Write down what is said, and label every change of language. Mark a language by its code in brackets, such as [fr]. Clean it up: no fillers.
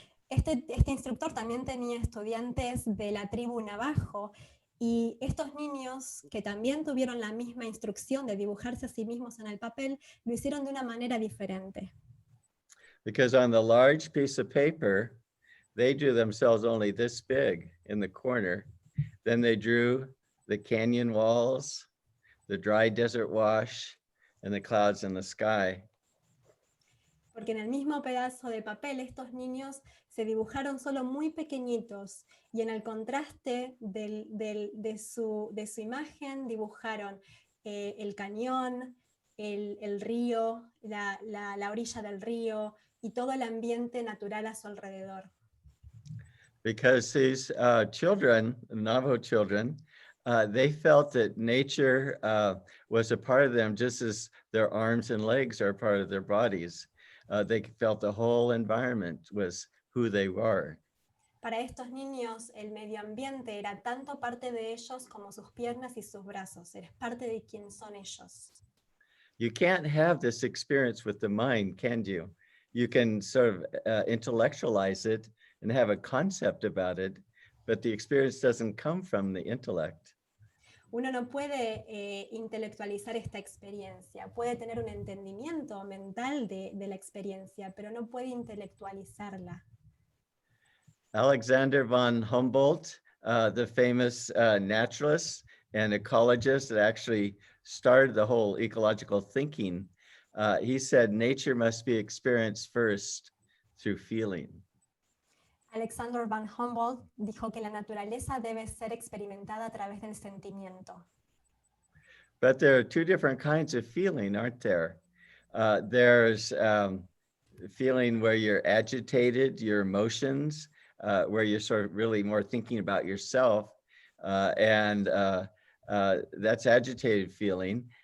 [es] Este instructor también tenía estudiantes de la tribu Navajo, y estos niños que también tuvieron la misma instrucción de dibujarse a sí mismos en el papel, lo hicieron de una manera diferente. [en] Because on the large piece of paper, they drew themselves only this big in the corner. Then they drew the canyon walls, the dry desert wash, and the clouds in the sky. [es] Porque en el mismo pedazo de papel estos niños se dibujaron solo muy pequeñitos y en el contraste de su imagen dibujaron el cañón, el río, la orilla del río y todo el ambiente natural a su alrededor. [en] Because these children, Navajo children, they felt that nature was a part of them just as their arms and legs are part of their bodies. They felt the whole environment was who they were. [es] Para estos niños el medio ambiente era tanto parte de ellos como sus piernas y sus brazos, era parte de quien son ellos. [en] You can't have this experience with the mind, can you? You can sort of intellectualize it and have a concept about it, but the experience doesn't come from the intellect. [es] Uno no puede intelectualizar esta experiencia, puede tener un entendimiento mental de la experiencia, pero no puede intelectualizarla. [en] Alexander von Humboldt, the famous naturalist and ecologist that actually started the whole ecological thinking, he said nature must be experienced first through feeling. [es] Alexander von Humboldt dijo que la naturaleza debe ser experimentada a través del sentimiento. [en] But there are two different kinds of feeling, aren't there? There's feeling where you're agitated, your emotions, where you're sort of really more thinking about yourself, and that's agitated feeling.